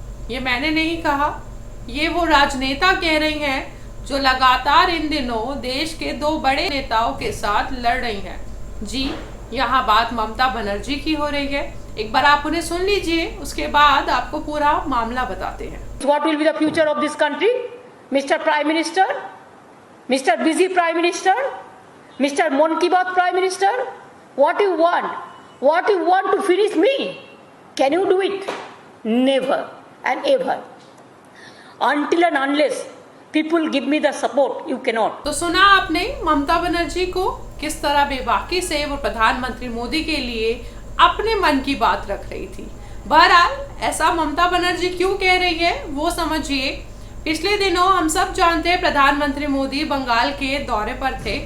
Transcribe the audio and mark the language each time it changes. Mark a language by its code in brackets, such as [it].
[hi] ये मैंने नहीं कहा, ये वो राजनेता कह रही हैं जो लगातार इन दिनों देश के दो बड़े नेताओं के साथ लड़ रही हैं। जी, यहाँ बात ममता बनर्जी की हो रही है। एक बार आप उन्हें सुन लीजिए, उसके बाद आपको पूरा मामला बताते हैं। [en] What will be the future of this country, Mr. Prime Minister, Mr. Busy Prime Minister, Mr. Mon Ki Baat Prime Minister? What you want? What you want to finish me? Can you do it? Never and ever. Until and unless people give me the support, you cannot. [hi] तो सुना आपने ममता बनर्जी को किस तरह बेबाकी से वो प्रधानमंत्री मोदी के लिए अपने मन की बात रख रही थी। बहरहाल ऐसा ममता बनर्जी क्यों कह रही है वो समझिए। पिछले दिनों हम सब जानते हैं प्रधानमंत्री मोदी बंगाल के दौरे पर थे।